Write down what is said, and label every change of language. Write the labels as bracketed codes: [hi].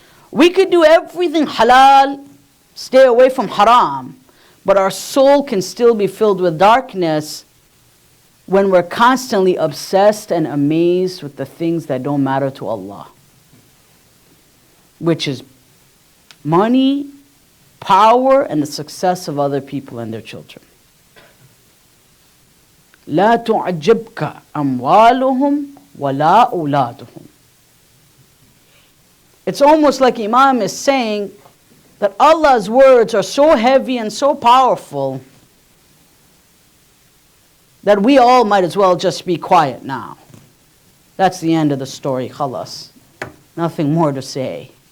[en] We could do everything halal, stay away from haram, but our soul can still be filled with darkness when we're constantly obsessed and amazed with the things that don't matter to Allah, which is money, power, and the success of other people and their children. [ar] لا تعجبك أموالهم ولا أولادهم. [en] It's almost like Imam is saying that Allah's words are so heavy and so powerful that we all might as well just be quiet now. That's the end of the story, khalas. Nothing more to say.